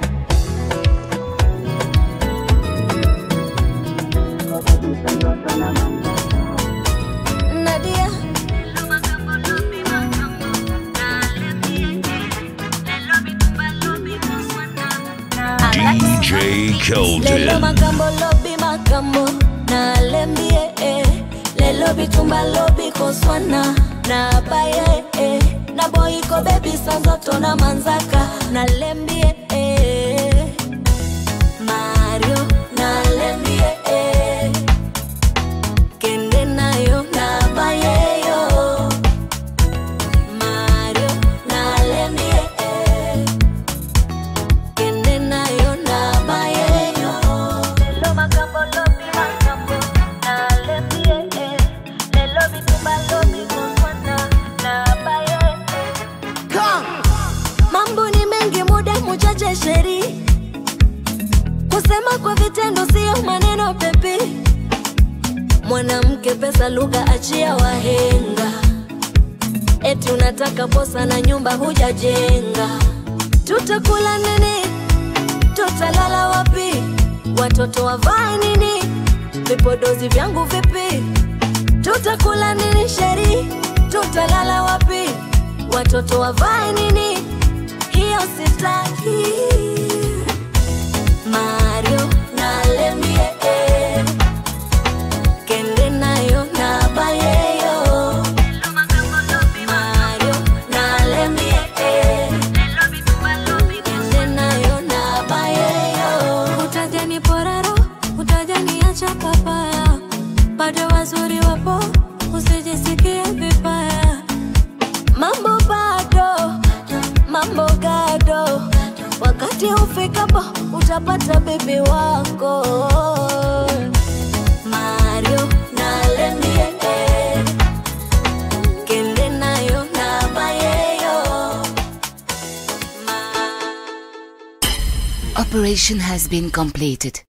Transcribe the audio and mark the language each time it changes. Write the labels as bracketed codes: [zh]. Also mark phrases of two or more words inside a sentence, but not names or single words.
[ln] Nadia DJ Keldon. Lelo makambo lobi makambo na lembie Lelo bitumba lobi koswana na baye Na boyiko baby sanzoto na manzaka na lembie Mario na lembie Kende nayo na baye yo Mario na lembie Kende nayo na baye yo Lelo makambo lobi makambo na lembie Lelo bitumba lobi koswana na baye [sw] Mambo ni mengi muda mchache sheri Kusema kwa vitendo sio maneno pepe Mwanamke pesa lugha achia wahenga Eti unataka posa na nyumba hujajenga Tutakula nini? Tutalala wapi? Watoto wavae nini? Vipodozi vyangu vipi? Tutakula nini sheri? Tutalala wapi? Watoto wavae nini? Hiyo sitaki [ln] Mario na lembie Kende nayo na baye yo Mario na lembie Kende nayo na baye yo [sw] Utajani poraro, utajani acha papaya Bado wazuri wapo, usijisikie vibaya Mambo bado, mambo gado Wakati ufikapo, utapata baby wako [ln] Mario na lembie Kende nayo na baye yo [en] Operation has been completed.